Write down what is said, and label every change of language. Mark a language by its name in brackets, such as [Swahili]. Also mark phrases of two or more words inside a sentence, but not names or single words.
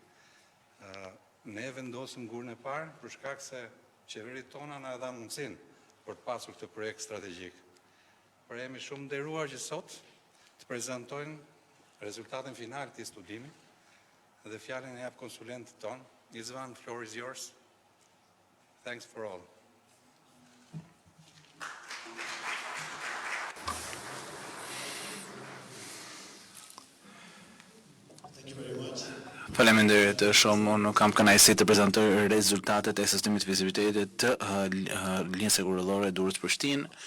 [Albanian] Ne vendosëm gurin e parë për shkak se qeveritë tona na dha mundësinë për të pasur këtë projekt strategjik. Por jemi shumë nderuar që sot të prezantojnë rezultatin final të këtij studimi dhe fjalën e jap konsulentit ton. [English] Izvan, floor is yours. Thanks for all. [Albanian] Faleminderit shumë, unë kam kënaqësi të prezantoj rezultatet e sistemit të vizibilitetit të linjës hekurullore Durrës-Prishtinë.